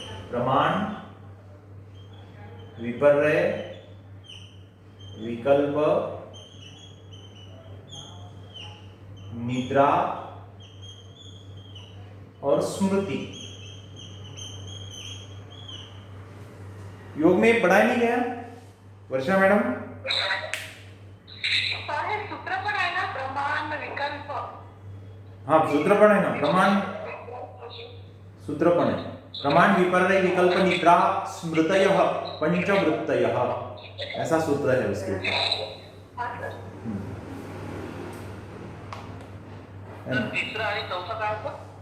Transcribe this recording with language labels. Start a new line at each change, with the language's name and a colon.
Hindi: प्रमाण, विपर्य, विकल्प, निद्रा और स्मृति। योग में पढ़ाया नहीं गया वर्षा मैडम?
Marathi: सूत्र पण आहे ना, प्रमाण विकल्प।
Hindi: हाँ, सूत्र पण है ना, प्रमाण सूत्र पण है।
Sanskrit: प्रमाण, विपर्य, विकल्प, निद्रा, स्मृतयः, पंचवृत्तयः,
Hindi: ऐसा सूत्र है उसके ऊपर।
Marathi: तीसरा आणि चौथा काय होतं?